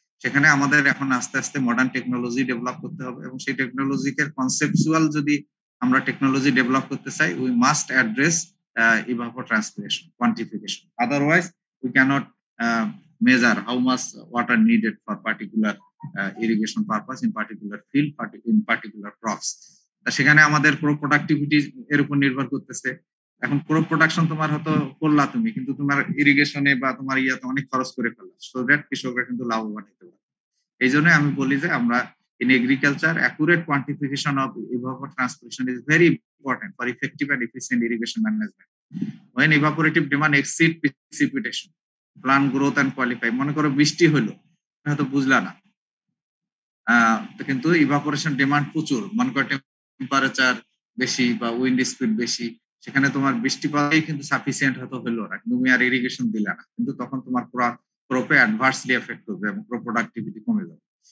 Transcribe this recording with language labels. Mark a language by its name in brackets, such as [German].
[Bangla] সেখানে আমাদের এখন আস্তে আস্তে মডার্ন টেকনোলজি ডেভেলপ করতে হবে, এবং সেই টেকনোলজিকে কনসেপচুয়াল যদি আমরা টেকনোলজি ডেভেলপ করতে চাই [English] We must address evapotranspiration quantification, otherwise we cannot measure how much water needed for particular irrigation purpose in particular field in particular crops. [Bangla] সেখানে আমাদের ক্রপ প্রোডাক্টিভিটি এর উপর নির্ভর করতেছে। এখন ক্রপ প্রোডাকশন তোমার হয়তো করলা তুমি, কিন্তু তোমার ইরিগেশনে বা তোমার ইয়াতে অনেক খরচ করে ফেললা, সো দ্যাট কৃষকরা কিন্তু লাভবান হতে পারে। এই জন্য আমি বলি যে আমরা [English] in agriculture accurate quantification of evapotranspiration is very important for effective and efficient irrigation management. When evaporative demand exceed precipitation, plant growth and qualify, [Bangla] মনে করো বৃষ্টি হলো, হয়তো বুঝলা না, কিন্তু ইভাপোরেশন ডিমান্ড প্রচুর, মনে করো টেম্পারেচার বেশি বা উইন্ড স্পিড বেশি, সেখানে তোমার বৃষ্টি পাওয়াই কিন্তু সাফিসিয়েন্ট হয়তো হলো না, তুমি আর ইরিগেশন দিলা না, কিন্তু তখন তোমার ক্রপে অ্যাডভার্সলি এফেক্ট করবে এবং ক্রপ প্রোডাক্টিভিটি কমে যাবে।